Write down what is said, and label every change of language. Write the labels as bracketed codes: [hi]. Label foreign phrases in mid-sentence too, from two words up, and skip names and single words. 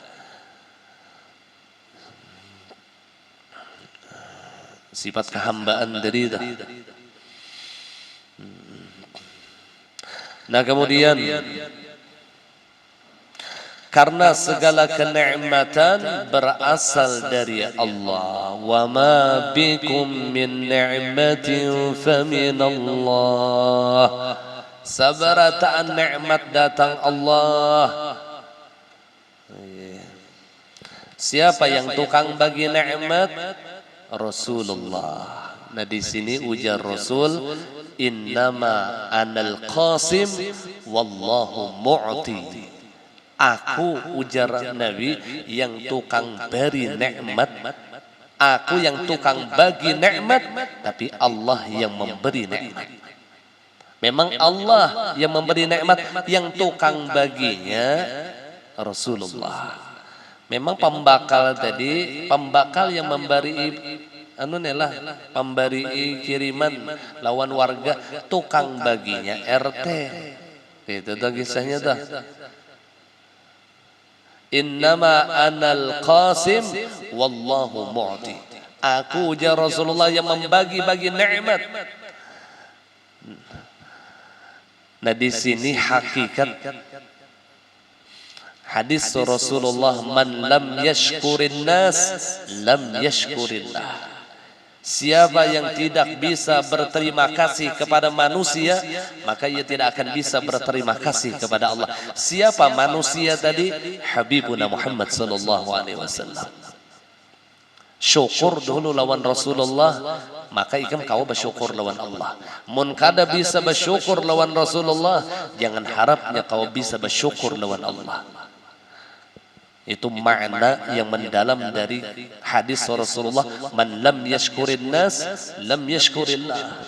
[id] Sifat kehambaan dari itu. Nah kemudian karena segala kenikmatan berasal dari Allah. [ar] وما بكم من نعمة فمن الله. [bjn] Sabarataan nikmat datang Allah. [id] Siapa yang tukang bagi nikmat? [bjn] Rasulullah. Nah di sini ujar Rasul, [ar] إنما أنا القاسم والله معطي. [bjn] Aku ujar Nabi yang tukang beri nikmat, aku yang tukang bagi nikmat, tapi Allah yang memberi nikmat. Memang Allah yang memberi nikmat, yang tukang baginya Rasulullah. Memang pembakal tadi, pembakal yang memberi pemberi kiriman lawan warga, tukang baginya RT. Itu tuh kisahnya tuh. [ar] إنما أنا القاسم والله معطي. [bjn] Aku ujar Rasulullah yang membagi-bagi nikmat. [id] Nah di sini hakikat hadis Rasulullah, [ar] من لم يشكر الناس لم يشكر الله. [id] Siapa yang tidak bisa berterima kasih kepada manusia, maka ia tidak akan bisa berterima kasih kepada Allah. Siapa manusia tadi? [ar] حبيبنا محمد صلى الله عليه وسلم. [bjn] Syukur dulu lawan Rasulullah, maka ikam kau bersyukur lawan Allah. Mun kada bisa bersyukur lawan Rasulullah, jangan harapnya kau bisa bersyukur lawan Allah. Itu makna yang mendalam dari hadis Rasulullah, [ar] من لم يشكر الناس لم يشكر الله.